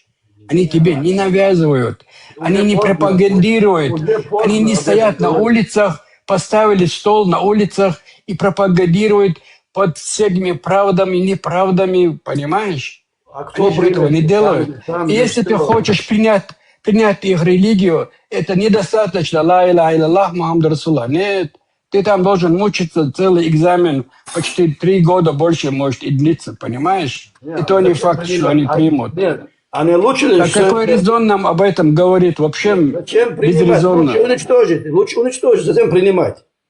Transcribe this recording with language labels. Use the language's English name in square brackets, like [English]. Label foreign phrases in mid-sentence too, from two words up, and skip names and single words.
[Russian] Они тебе не навязывают, они не пропагандируют, они не стоят на улицах, поставили стол на улицах и пропагандируют под всеми правдами, неправдами, понимаешь? Они же этого не делают. И если ты хочешь принять их религию, это недостаточно. [Arabic] لا إله إلا الله، محمد رسول الله. [Russian] Нет, ты там должен мучиться, целый экзамен, почти 3 года больше может и длиться, понимаешь? И то не факт, что они примут. Нет, они лучше... А какой резон нам об этом говорит? Вообще безрезонно. Лучше уничтожить, затем принимать.